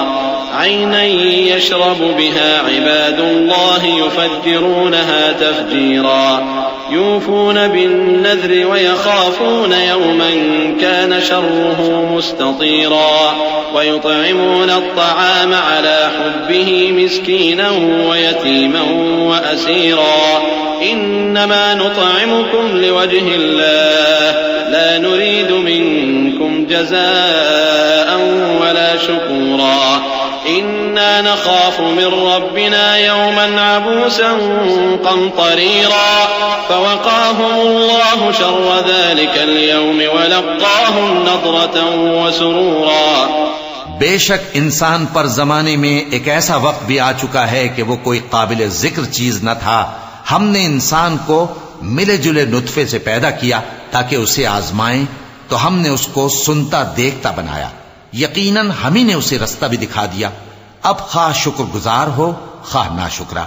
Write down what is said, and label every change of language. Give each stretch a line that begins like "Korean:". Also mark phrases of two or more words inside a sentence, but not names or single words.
Arabic: عينا يشرب بها عباد الله يفجرونها تفجيرا يوفون بالنذر ويخافون يوما كان شره مستطيرا ويطعمون الطعام على حبه مسكينا ويتيما وأسيرا إنما نطعمكم لوجه الله لا نريد منكم جزاء ولا شكورا إنا نخاف من ربنا يوما عبوسا قمطريرا فوقاهم الله شر ذلك اليوم ولقاهم نضرة وسرورا.
Urdu: بے شک انسان پر زمانے میں ایک ایسا وقت بھی آ چکا ہے کہ وہ کوئی قابل ذکر چیز نہ تھا. ہم نے انسان کو ملے جلے نطفے سے پیدا کیا تاکہ اسے آزمائیں، تو ہم نے اس کو سنتا دیکھتا بنایا. یقیناً ہم ہی نے اسے راستہ بھی دکھا دیا۔ اب خواہ شکرگزار ہو خواہ ناشکرا.